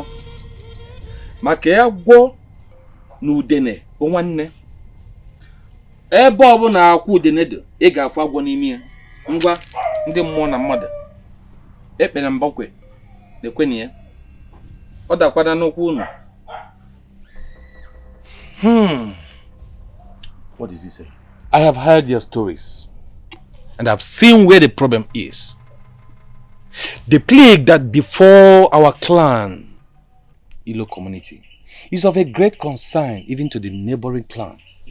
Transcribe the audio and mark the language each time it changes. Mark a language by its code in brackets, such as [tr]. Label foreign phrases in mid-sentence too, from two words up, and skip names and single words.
[ig] Maka ya gwo na udene bụ nwanne. Ebe ọ bụ na akwa udene dị, ị ga-afụ agwọ n'ime ya. Ngwa ndị mmụọ na mmadụ. Ekpere mbakwe. Lekweni ya. Ọ dakwada n'okwu unu. [en] What does he say? I have heard your stories. And I've seen where the problem is. The plague that before our clan, Ilo community, is of a great concern even to the neighboring clan.